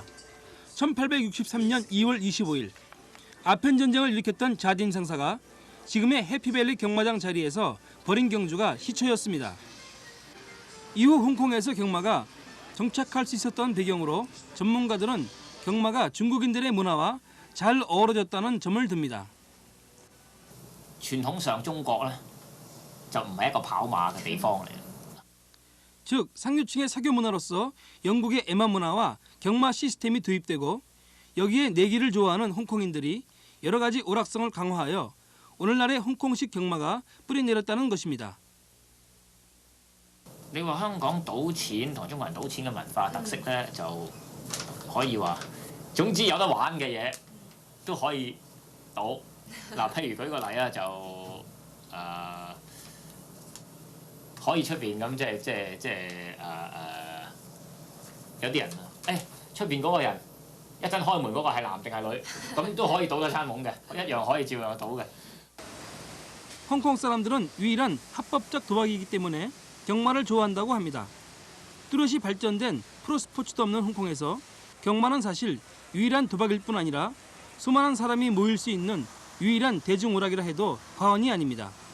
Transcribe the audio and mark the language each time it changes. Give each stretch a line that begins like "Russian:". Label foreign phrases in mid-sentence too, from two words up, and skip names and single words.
Korean: 1863년 2월 25일 아편 전쟁을 일으켰던 자딘 상사가 지금의 해피밸리 경마장 자리에서 벌인 경주가 시초였습니다. 이후 홍콩에서 경마가 정착할 수 있었던 배경으로 전문가들은 경마가 중국인들의 문화와 잘 어우러졌다는 점을 듭니다.
Cantonese: 傳統上中國咧就唔係一個跑馬嘅地方嚟。
Korean: 즉 상류층의 사교 문화로서 영국의 에마 문화와 경마 시스템이 도입되고 여기에 내기를 좋아하는 홍콩인들이 여러 가지 오락성을 강화하여 오늘날의 홍콩식 경마가 뿌리내렸다는 것입니다.
Cantonese: 你話香港賭錢同中國人賭錢嘅文化特色咧，就可以話總之有得玩嘅嘢都可以賭。嗱，譬如舉個例啊，就可以出邊咁，有啲人出邊嗰個人一陣開門嗰個係男定係女，咁都可以賭得餐懵嘅，一樣可以照樣賭嘅。
Korean: 홍콩 사람들은 유일한 합법적 도박이기 때문에 경마를 좋아한다고 합니다. 뚜렷이 발전된 프로스포츠도 없는 홍콩에서 경마는 사실 유일한 도박일 뿐 아니라 수많은 사람이 모일 수 있는 유일한 대중오락이라 해도 과언이 아닙니다.